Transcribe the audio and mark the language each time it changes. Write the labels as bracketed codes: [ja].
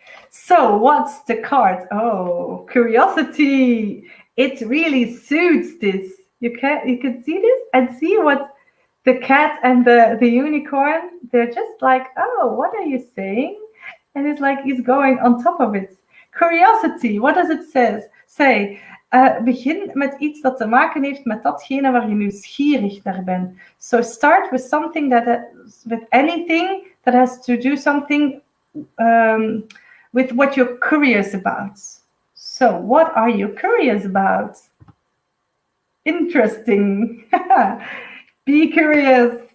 [en] So what's the card? Oh, curiosity. It really suits this. You can see this and see what the cat and the unicorn, they're just like, oh, what are you saying? And it's like he's going on top of it. Curiosity, what does it say? [nl] Begin met iets dat te maken heeft met datgene waar je nieuwsgierig naar bent. [en] So start with something with anything that has to do something with what you're curious about. So what are you curious about? Interesting. Be curious.